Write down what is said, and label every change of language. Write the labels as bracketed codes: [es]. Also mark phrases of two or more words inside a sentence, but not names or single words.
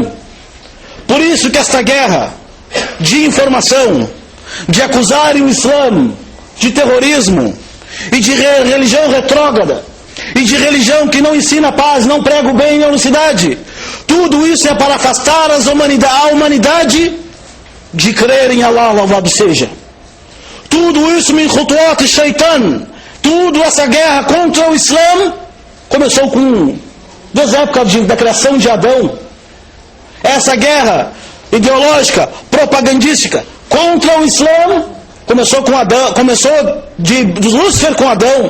[pt] Por isso que esta guerra de informação, de acusarem o Islã de terrorismo e de religião retrógrada e de religião que não ensina paz, não prega o bem e a unicidade, tudo isso é para afastar a humanidade de crer em Allah, louvado seja. Tudo isso [ar] من خطوات الشيطان, [pt] tudo essa guerra contra o Islã desde a época da criação de Adão. Essa guerra ideológica, propagandística contra o Islã começou com Adão, começou de Lúcifer com Adão.